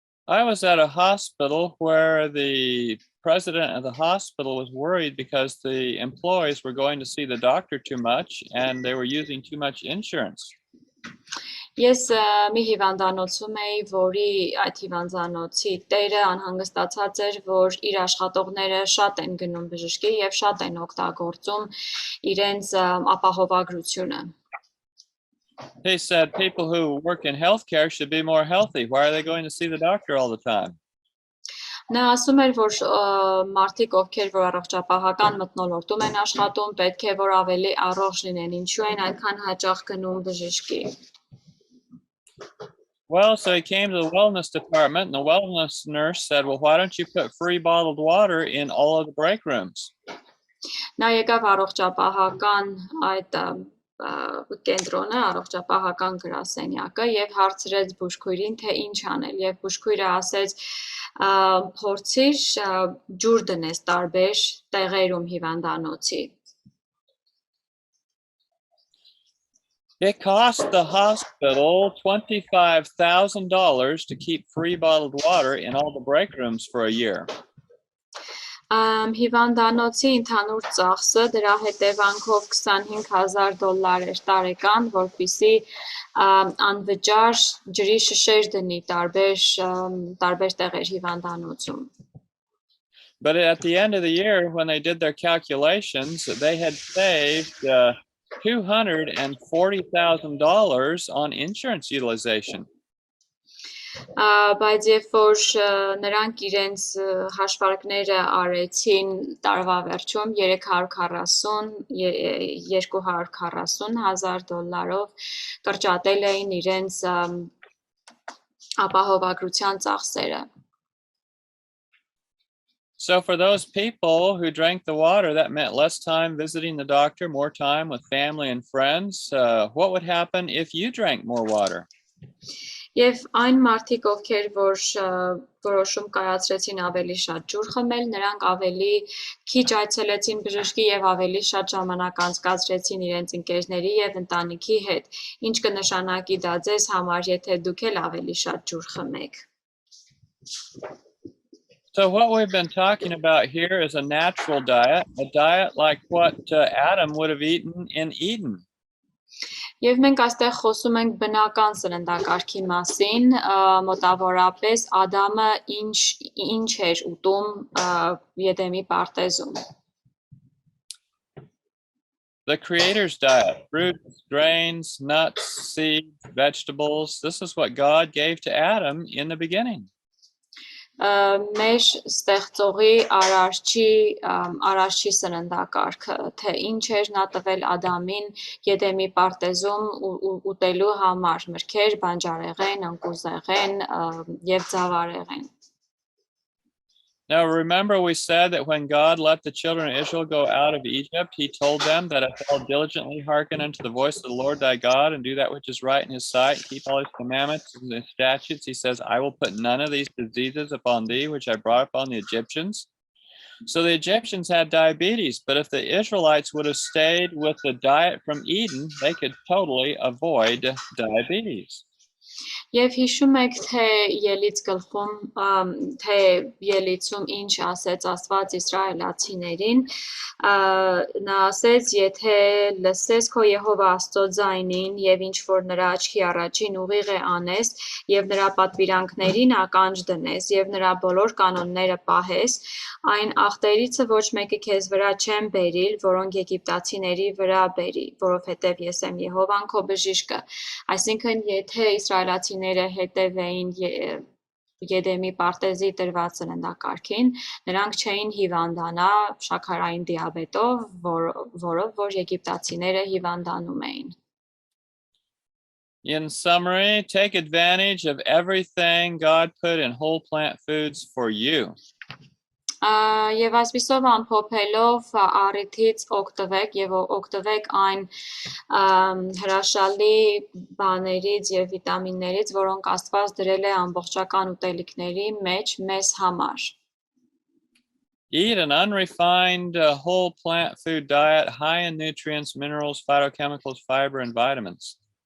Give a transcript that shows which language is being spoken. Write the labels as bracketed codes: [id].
[en] I was at a hospital where the president of the hospital was worried because the employees were going to see the doctor too much and they were using too much insurance. [hy] Ես մի հիվանդանոցում էի, որի այդ հիվանդանոցի տերը անհանգստացած էր, որ իր աշխատողները շատ են գնում բժշկի եւ շատ են օգտագործում իրենց ապահովագրությունը։ [en] He said people who work in healthcare should be more healthy. Why are they going to see the doctor all the time? [hy] Նա ասում էր, որ մարդիկ, ովքեր որ առողջապահական մթնոլորտում են աշխատում, պետք է որ ավելի առողջ լինեն, ինչու են այդքան հաճախ գնում բժշկի։ [en] Well, so he came to the wellness department and the wellness nurse said, well, why don't you put free bottled water in all of the break rooms? [hy] Նա եկավ առողջապահական այդ կենտրոնը, առողջապահական գրասենյակը եւ հարցրեց բուժքույրին, թե ինչ անել, եւ բուժքույրը ասեց, փորձիր ջուր դնես տարբեր տեղերում հիվանդանոցի։ [en] It cost the hospital $25,000 to keep free bottled water in all the break rooms for a year. [hy] Հիվանդանոցի ընդհանուր ծախսը դրա հետևանքով $25,000 էր տարեկան, որպեսզի անվճար ջրի շշեր դնի տարբեր տեղեր հիվանդանոցում։ [en] But at the end of the year, when they did their calculations, they had saved $240,000 on insurance utilization. [hy] Բայց երբ որ նրանք իրենց հաշվարկները արեցին տարվա վերջում $240,000 կրճատել էին իրենց ապահովագրության ծախսերը։ [en] So for those people who drank the water, that meant less time visiting the doctor, more time with family and friends. What would happen if you drank more water? [hy] Եվ այն մարդիկ, ովքեր որ որոշում կայացրեցին ավելի շատ ջուր խմել, նրանք ավելի քիչ այցելեցին բժշկի եւ ավելի շատ ժամանակ անցկացրեցին իրենց ընկերների եւ ընտանիքի հետ, ինչ կնշանակի դա ձեզ համար, եթե դուք էլ ավելի շատ ջուր խմեք։ [en] So what we've been talking about here is a natural diet, a diet like what Adam would have eaten in Eden. [hy] Եվ մենք այստեղ խոսում ենք բնական սննդակարգի մասին, մոտավորապես Ադամը ինչ էր ուտում Եդեմի պարտեզում։ [en] The Creator's diet, fruits, grains, nuts, seeds, vegetables. This is what God gave to Adam in the beginning. [hy] Մեր ստեղծողի արարչի սննդակարգը, թե ինչ էր նա տվել Ադամին Եդեմի պարտեզում ուտելու համար, մրգեր, բանջարեղեն, ընկուզեղեն եւ ձավարեղեն։ [en] Now remember we said that when God let the children of Israel go out of Egypt, he told them that if they'll diligently hearken unto the voice of the Lord thy God and do that which is right in his sight, keep all his commandments and his statutes, he says, I will put none of these diseases upon thee, which I brought upon the Egyptians. So the Egyptians had diabetes, but if the Israelites would have stayed with the diet from Eden, they could totally avoid diabetes. [hy] Եվ հիշում եք, թե ելից գլխում, թե ելիցում ինչ ասեց Աստված իսրայելացիներին, նա ասեց, եթե լսես քո Եհովա Աստծո ձայնին եւ ինչ որ նրա աչքի առաջին ուղիղ է անես եւ նրա պատվիրանքներին ականջ դնես եւ նրա բոլոր կանոնները պահես, այն ախտերիցը ոչ մեկը քեզ վրա չեմ բերիլ, որոնք եգիպտացիների վրա բերի, որովհետեւ ես եմ Եհովան քո բժիշկը։ Այսինքն, եթե իսրայելացիները հետևեին Եդեմի պարտեզի տրված սննդակարգին, նրանք չէին հիվանդանա շաքարային դիաբետով, որով որ եգիպտացիները հիվանդանում էին։ [en] In summary, take advantage of everything God put in whole plant foods for you. [hy] Եվ այսպիսով ամփոփելով առիթից օգտվեք եւ օգտվեք այն հրաշալի բաներից եւ վիտամիններից, որոնք Աստված դրել է ամբողջական ուտելիքների մեջ մեզ համար։ [en] Eat an unrefined whole plant food diet high in nutrients, minerals, phytochemicals, fiber, and vitamins.